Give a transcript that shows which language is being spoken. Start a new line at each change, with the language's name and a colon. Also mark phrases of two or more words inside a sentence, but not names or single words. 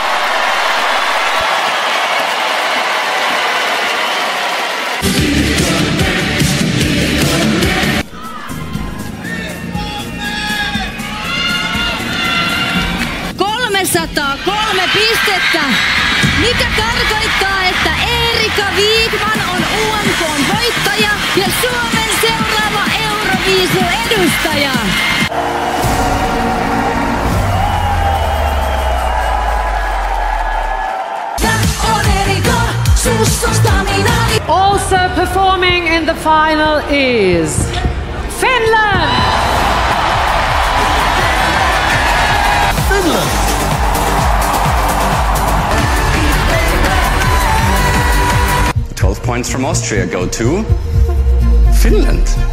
Finnish: Kolme pistettä, mikä tarkoittaa, että Erika Wigman on UMK:n voittaja ja Suomen seuraava Euroviisu-edustaja.
English: Also performing in the final is Finland! 12 points from Austria go to Finland.